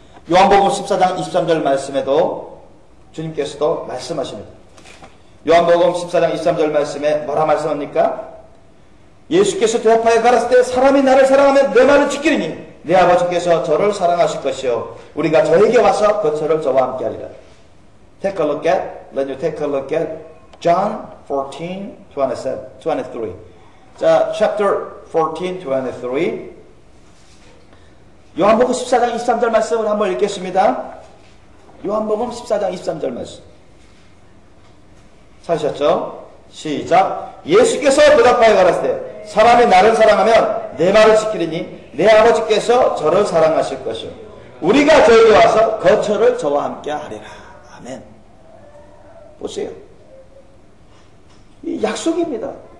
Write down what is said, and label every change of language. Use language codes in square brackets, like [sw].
[ko] 요한복음 14장 23절 말씀에도 주님께서도 말씀하십니다. 요한복음 14장 23절 말씀에 뭐라 말씀합니까? 예수께서 대답하여 가라사대 사람이 나를 사랑하면 내 말을 지키리니 내 아버지께서 저를 사랑하실 것이요 우리가 저에게 와서 거처를 저와 함께 하리라. [en] Take a look at, let you take a look at John 14:23. 자, chapter 14:23. [ko] 요한복음 14장 23절 말씀을 한번 읽겠습니다. 요한복음 14장 23절 말씀. 찾으셨죠? 시작. 예수께서 대답하여 가라사대 사람이 나를 사랑하면 내 말을 지키리니 내 아버지께서 저를 사랑하실 것이요 우리가 저에게 와서 거처를 저와 함께 하리라. 아멘. 보세요. 이 약속입니다.